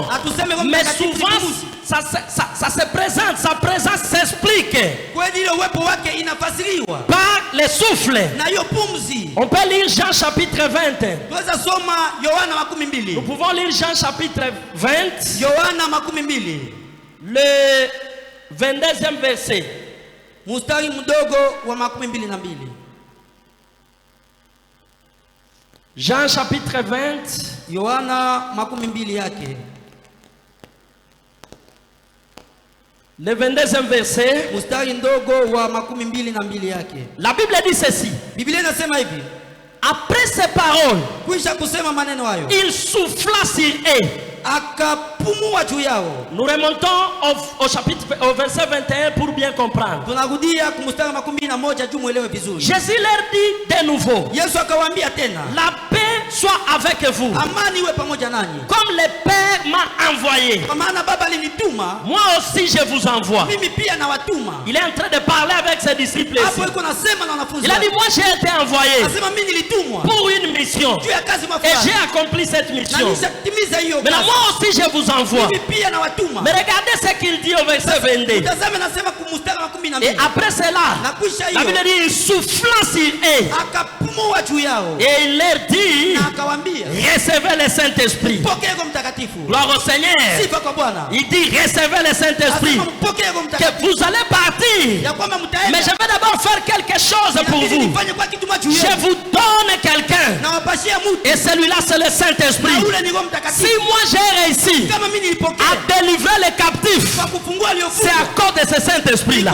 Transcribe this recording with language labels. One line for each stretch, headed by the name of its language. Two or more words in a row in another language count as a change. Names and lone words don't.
French: Mais souvent ça se présente, sa présence s'explique par les souffles. On peut lire Jean chapitre 20. Nous pouvons lire Jean chapitre 20, le 22e verset.
Swahili: Mustari mdogo wa 22.
French: Jean chapitre 20,
Swahili: Yohana 22 yake.
French: Le 22e verset.
Swahili: Mustari ndogo wa 22 yake.
French: La Bible dit ceci.
Swahili: Biblia inasema hivi.
French: Après ces paroles,
Swahili: kuisha kusema maneno hayo,
French: il souffla sur eux.
Swahili: Akapumua juu yao.
French: Nous remontons au chapitre, au verset 21 pour bien comprendre.
Swahili: Tunarudia kumstari 21 juu muelewe vizuri.
French: Jésus leur dit de nouveau.
Swahili: Yesu akawaambia tena.
French: La paix soit avec vous.
Swahili: Amani iwe pamoja nanyi.
French: Comme le Père m'a envoyé.
Swahili: Kwa maana Baba alinituma.
French: Moi aussi je vous envoie.
Swahili: Mimi pia nawatuma.
French: Il est en train de parler avec ses disciples.
Swahili: Hapo yuko nasema na wanafunzi.
French: Il a dit moi j'ai été envoyé.
Swahili: Anasema mimi nilitumwa.
French: Pour une mission.
Swahili: Juu ya kazi
French: et j'ai accompli cette mission.
Swahili: Na nishatimiza hiyo kazi.
French: Mais moi aussi je vous envoie.
Swahili: Mimi pia nawatuma.
French: Mais regardez ce qu'il dit au verset 22.
Swahili: Utazame nasema kumstari 22.
French: Et après cela, la Bible dit il souffla sur eux.
Swahili: Akapumua juu yao.
French: Et il leur dit
Swahili: na akawaambia,
French: recevez le Saint-Esprit.
Swahili: Pokea Roho Mtakatifu.
French: Gloire au Seigneur.
Swahili: Sifa kwa Bwana.
French: Il dit recevez le Saint-Esprit. Que vous allez partir. Mais je vais d'abord faire quelque chose pour vous. Je vous donne quelqu'un. Et celui-là c'est le Saint-Esprit. Si moi j'ai réussi à délivrer les captifs, c'est à cause de ce Saint-Esprit-là.